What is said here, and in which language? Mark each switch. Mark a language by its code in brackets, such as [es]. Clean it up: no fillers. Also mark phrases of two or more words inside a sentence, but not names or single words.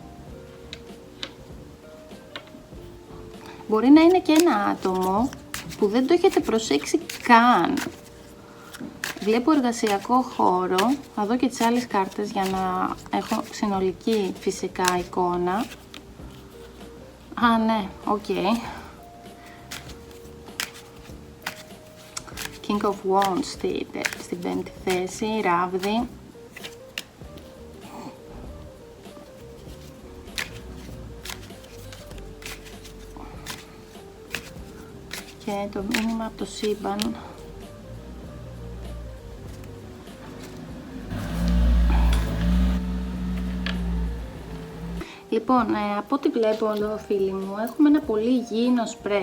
[el] Μπορεί να είναι και ένα άτομο που δεν το έχετε προσέξει καν. Βλέπω εργασιακό χώρο. Θα δω και τις άλλες κάρτες για να έχω συνολική φυσικά εικόνα. Ναι, οκ. King of Wands στην 5η θέση, ράβδι. Και το μήνυμα από το σύμπαν. Λοιπόν, από ό,τι βλέπω εδώ, φίλοι μου, έχουμε ένα πολύ υγιεινό spread.